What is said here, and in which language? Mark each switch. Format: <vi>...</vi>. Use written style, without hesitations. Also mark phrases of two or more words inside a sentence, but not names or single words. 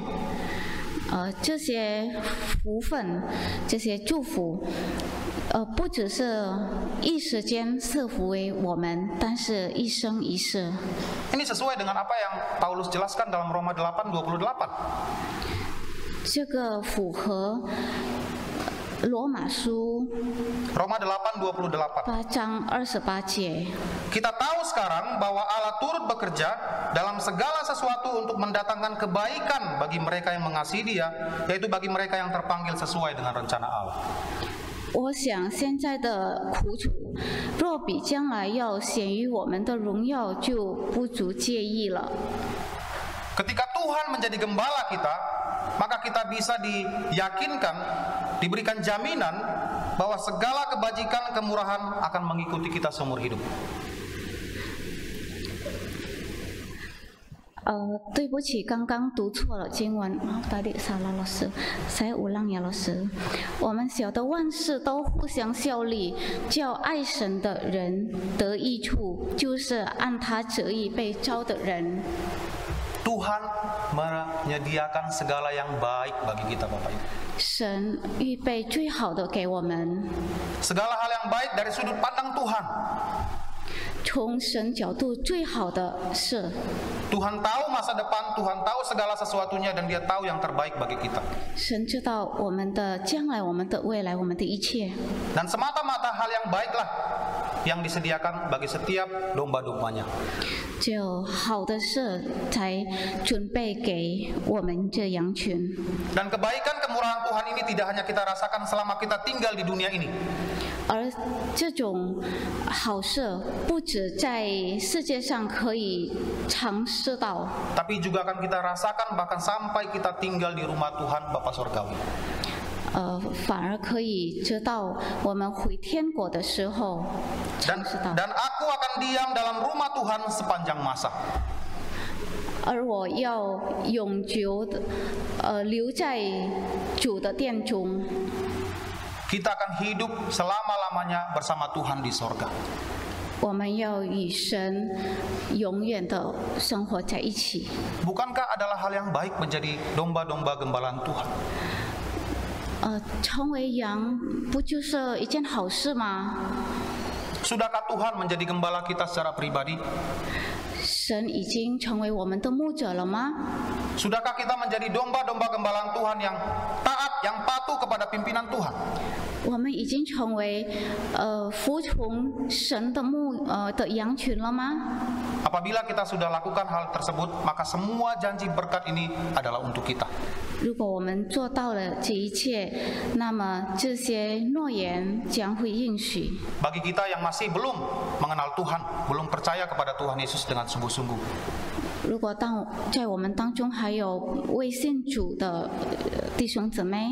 <zh>这些福分，这些祝福，不只是一时间赐福为我们，但是一生一世。</zh> <id>Ini sesuai dengan apa yang Paulus jelaskan dalam Roma 8:28.</id> <zh>这个符合罗马书</zh> <id>Roma 8:28.</id> <zh>8章28节。</zh> <id>Kita tahu sekarang bahwa Allah turut bekerja dalam segala sesuatu untuk mendatangkan kebaikan bagi mereka yang mengasihi Dia, yaitu bagi mereka yang terpanggil sesuai dengan rencana Allah.</id> <zh>我想现在的苦楚，若比将来要显于我们的荣耀，就不足介意了。</zh> <id>Ketika Tuhan menjadi gembala kita, maka kita bisa diyakinkan, diberikan jaminan bahwa segala kebajikan, kemurahan akan mengikuti kita seumur hidup.</id> <zh>对不起，刚刚读错了经文。</zh> <id>Tadi salah Laos. Saya ulang ya Laos.</id> <zh>我们晓得万事都互相效力，叫爱神的人得益处，就是按他旨意被召的人。</zh> <id>Tuhan menyediakan segala yang baik bagi kita, Bapak Ibu.</id> <zh>神预备最好的给我们，</zh> <id>Segala hal yang baik dari sudut pandang Tuhan.</id> <zh>从神角度最好的是，</zh> <id>Tuhan tahu masa depan, Tuhan tahu segala sesuatunya, dan Dia tahu yang terbaik bagi kita.</id> <zh>神知道我们的将来、我们的未来、我们的一切。</zh> <id>Dan semata-mata hal yang baiklah yang disediakan bagi setiap domba-dombanya.</id> <zh>只有好的事才准备给我们这羊群。</zh> <id>Dan kebaikan kemurahan Tuhan ini tidak hanya kita rasakan selama kita tinggal di dunia ini.</id> <zh>而这种好事不止在世界上可以尝试到，</zh> <id>Tapi juga akan kita rasakan bahkan sampai kita tinggal di rumah Tuhan Bapa Surgawi.</id> <zh>反而可以知道我们回天国的时候尝试到。</zh> <id>Dan aku akan diam dalam rumah Tuhan sepanjang masa.</id> <zh>而我要永久的留在主的殿中。</zh> <id>Kita akan hidup selama-lamanya bersama Tuhan di sorga.</id> <zh>我们要与神永远的生活在一起。</zh> <id>Bukankah adalah hal yang baik menjadi domba-domba gembalaan Tuhan?</id> <zh>成为羊不就是一件好事吗？</zh> <id>Sudahkah Tuhan menjadi gembala kita secara pribadi?</id> <zh>神已经成为我们的牧者了吗？</zh> <id>Sudahkah kita menjadi domba-domba gembalaan Tuhan yang taat, yang patuh kepada pimpinan Tuhan?</id> <zh>我们已经成为服从神的的羊群了吗？</zh> <id>Apabila kita sudah lakukan hal tersebut, maka semua janji berkat ini adalah untuk kita.</id> <zh>如果我们做到了这一切，那么这些诺言将会应许。</zh> <id>Bagi kita yang masih belum mengenal Tuhan, belum percaya kepada Tuhan Yesus dengan sungguh-sungguh,</id> <zh>如果在我们当中还有未信主的弟兄姊妹，</zh>